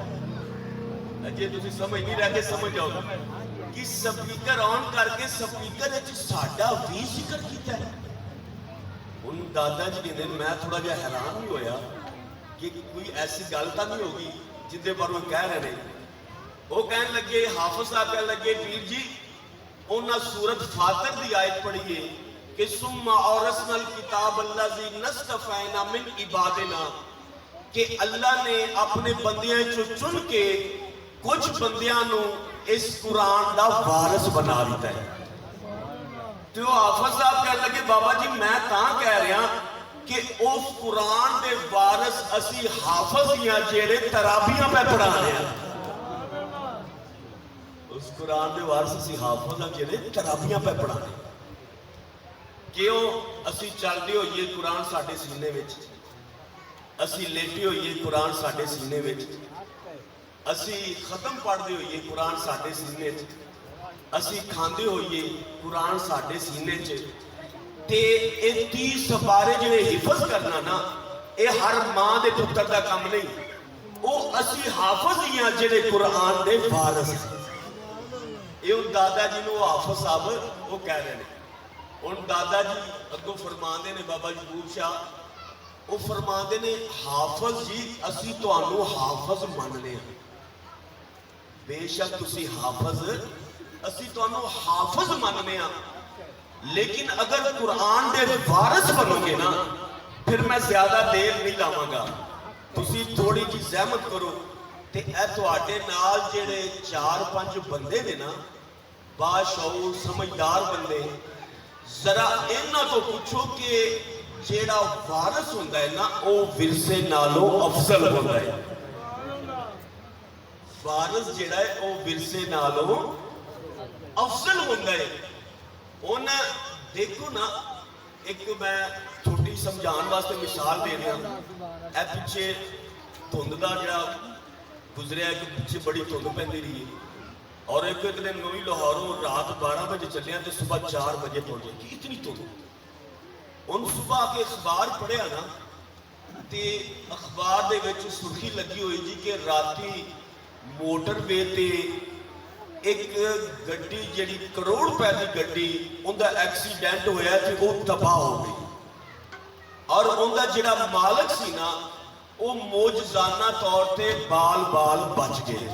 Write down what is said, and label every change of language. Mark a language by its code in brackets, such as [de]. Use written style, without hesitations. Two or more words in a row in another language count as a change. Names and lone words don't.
[pa] ਅਜੇ ਤੁਸੀਂ ਸਮਝ ਨਹੀਂ ਰਹੇ ਕਿ ਸਮਝ ਜਾਓ ਕਿ ਸਪੀਕਰ ਔਨ ਕਰਕੇ ਸਪੀਕਰ ਵਿੱਚ ਸਾਡਾ ਵੀ ਜ਼ਿਕਰ ਕੀਤਾ ਹੈ। ਹੁਣ ਦਾਦਾ ਜੀ ਕਹਿੰਦੇ ਮੈਂ ਥੋੜਾ ਜਿਹਾ ਹੈਰਾਨ ਵੀ ਹੋਇਆ ਕਿ ਕੋਈ ਐਸੀ ਗੱਲ ਤਾਂ ਨਹੀਂ ਹੋਗੀ ਜਿੱਦੇ ਪਰ ਉਹ ਕਹਿ ਰਹੇ ਨੇ। ਉਹ ਕਹਿਣ ਲੱਗੇ, ਹਾਫਿਜ਼ ਸਾਹਿਬ ਕਹਿਣ ਲੱਗੇ, ਪੀਰ ਜੀ ਉਹਨਾਂ ਸੂਰਤ ਫਾਤਰ ਦੀ ਆਇਤ ਪੜ੍ਹੀਏ کہ [ar] ثم اورثنا الکتاب الذی نصطفینا من عبادنا [pa] کہ اللہ نے اپنے بندیاں چن کے کچھ بندیاں نو اس قرآن دا وارث بنا دیتا ہے۔ [ur] تو حافظ صاحب کہنے لگے [pa] بابا جی میں تاں کہہ رہا کہ اس قرآن دے وارث اسی حافظ یا جیڑے ترابیاں پہ پڑھا رہے ہیں، اس قرآن دے وارث اسی حافظ یا جیڑے ترابیاں پہ پڑھا رہے ہیں۔ کیوں اسی چلدے ہوئیے قرآن ساڈے سینے وچ، اسی لیٹے ہوئیے قرآن ساڈے سینے وچ، اسی ختم پڑھدے ہوئیے قرآن ساڈے سینے وچ، اسی کھاندے ہوئیے قرآن ساڈے سینے وچ۔ تے اے 30 سپارے جڑے حفظ کرنا نا، اے ہر ماں دے پتر دا کم نہیں، او اسی حافظ ہیاں جڑے قرآن دے وارث۔ اے ان دادا جی نو حافظ صاحب وہ کہہ رہے ہیں۔ ان دادا جی اگوں فرماندے نے بابا یکوب شاہ، وہ فرماندے نے حافظ جی اسی تانوں حافظ مننے ہیں، بے شک تسی حافظ، اسی تانوں حافظ مننے ہیں، لیکن اگر قرآن دے وارث بنو گے نا پھر میں زیادہ دیر نہیں لاواں گا، تسی تھوڑی جی زحمت کرو تے اے تواڈے نال جڑے 4-5 بندے نے نا، باشعور سمجھدار بندے، ذرا انہاں تو پوچھو کہ جیڑا وارث ہوندا ہے نا او ورثے نالوں افضل ہوندا ہے۔ وارث جیڑا ہے او ورثے نالوں افضل ہوندا ہے۔ ان دیکھو نا، ایک میں چھوٹی سمجھان واسطے مثال دے رہا، اے پیچھے دھند دا جڑا گزریا کہ پیچھے بڑی دھند پیندی رہی ہے، اور ایک دن نویں لاہوروں رات 12 بجے چلے ہیں تو صبح 4 بجے پہنچے کہ اتنی تو ان صبح کے اخبار پڑھیا نا ਤੇ ਅਖਬਾਰ ਦੇ ਵਿੱਚ ਸੁਰਖੀ ਲੱਗੀ ਹੋਈ ਜੀ ਕਿ ਰਾਤੀ ਮੋਟਰਵੇ ਤੇ ਇੱਕ ਗੱਡੀ ਜਿਹੜੀ ਕਰੋੜ ਰੁਪਏ ਦੀ ਗੱਡੀ ਉਹਦਾ ਐਕਸੀਡੈਂਟ ਹੋਇਆ ਤੇ ਉਹ ਤਬਾਹ ਹੋ ਗਈ ਔਰ ਉਹਦਾ ਜਿਹੜਾ ਮਾਲਕ ਸੀ ਨਾ ਉਹ ਮੌਜਜ਼ਾਨਾ ਤੌਰ ਤੇ ਬਾਲ ਬਚ ਗਏ।